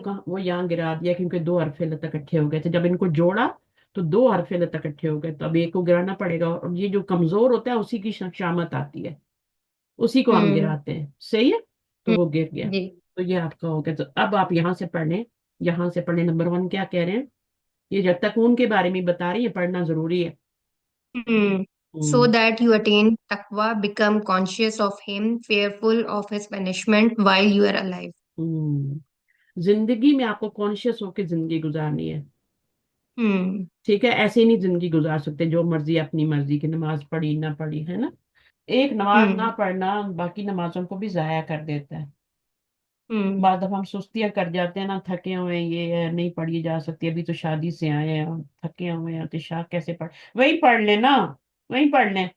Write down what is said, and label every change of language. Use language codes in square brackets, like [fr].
[hi] कहाँ, वो यहाँ गिरा दिया क्योंकि दो हरफे लत इकट्ठे हो गए थे, जब इनको जोड़ा तो दो हरफे लत इकट्ठे हो गए, तो अब एक को गिराना पड़ेगा, और ये जो कमजोर होता है उसी की शामत आती है, उसी को हम हम्म गिराते हैं, सही है। तो वो गिर गया, जी। तो ये आपका हो गया। तो अब आप यहाँ से पढ़ लें, यहाँ से पढ़ लें। नंबर वन क्या कह रहे हैं, ये जब तक उनके बारे में बता रही है, पढ़ना जरूरी है। हम्म so hmm [en] that you attain taqwa, become conscious of him, fearful of his punishment while you are alive. [hi] जिंदगी में आपको कॉन्शियस होकर जिंदगी गुजारनी है, हम्म ठीक है। ऐसे ही नहीं जिंदगी गुजार सकते जो मर्जी, अपनी मर्जी की नमाज पढ़ी ना पढ़ी, है ना। एक नमाज ना हम्म पढ़ना बाकी नमाजों को भी जाया कर देता है। हम्म बाद हम सुस्तियां कर जाते हैं ना, थके हुए हैं, ये है, नहीं पढ़ी जा सकती, अभी तो शादी से आए हैं और थके हुए हैं, तो शाह कैसे पढ़, वही पढ़ लेना, वही पढ़ लें।